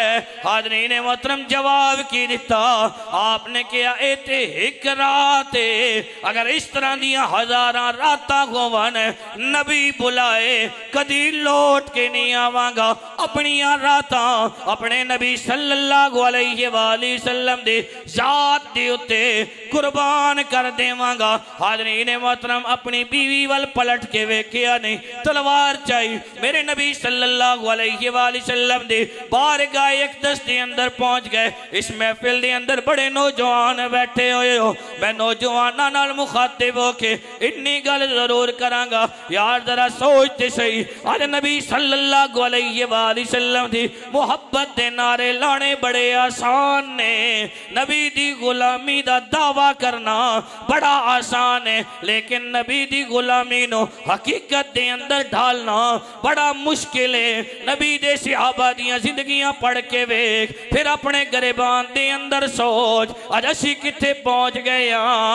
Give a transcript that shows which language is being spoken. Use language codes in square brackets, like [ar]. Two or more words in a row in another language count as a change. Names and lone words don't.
[pa] حاضرین محترم، جواب کی دتا آپ نے کہا، اے تے اک رات ہے، اگر اس طرح دیاں ہزاراں راتاں ہوون، نبی بلائے کدی لوٹ کے نہیں آواں گا، اپنیاں راتاں اپنے نبی [ar] صلى الله عليه وسلم [pa] دی ذات دے اتے قربان کر دیواں گا. حاضرین محترم، اپنی بیوی ول پلٹ کے ویکھیا نہیں، تلوار چاہیے. میرے نبی [ar] صلى الله عليه وسلم [pa] دے بارگاہ اقدس دے اندر پہنچ گئے. اس محفل دے اندر بڑے نوجوان بیٹھے ہوئے ہو، میں نوجوانوں نال مخاطب ہو کے انی گل ضرور کراں گا، یار ذرا سوچتے سہی، آج نبی [ar] صلى الله عليه وسلم [pa] دی محبت دے نعرے لانے بڑے آسان نے، نبی دی غلامی دا دعویٰ کرنا بڑا آسان ہے، لیکن نبی دی غلامی نوں حقیقت دے اندر ڈھالنا بڑا مشکل ہے. نبی دے صحابہ دیاں زندگیاں پڑھ کے ویکھ، فیر اپنے گریبان دے اندر سوچ، اج اسی کتھے پہنچ گئے ہاں.